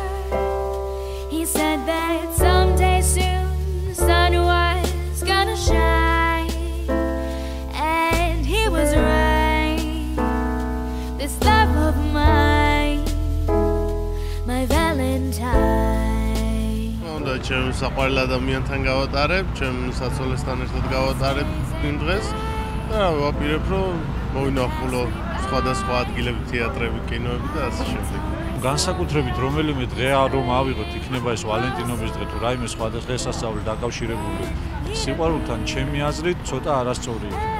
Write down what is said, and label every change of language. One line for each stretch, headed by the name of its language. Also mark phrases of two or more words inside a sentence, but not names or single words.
English: He said that someday soon the sun was gonna shine, and he was right. This love of mine, my Valentine.
Georgian: უნდა ჩემს საყვარელ ადამიანთან გავატარებ, ჩემს საცოლესთან ერთად გავატარებ იმ დღეს და ვაპირებ რომ მოვინახულო სხვადასხვა ადგილები, თეატრები, კინოები და ასე შემდეგ. განსაკუთრებით რომელიმე დღე რომ ავიღოთ, იქნება ეს ვალენტინობის დღე თუ რაიმე სხვა დღესასწაული დაკავშირებული სიყვარულთან, ჩემი აზრით ცოტა არასწორია.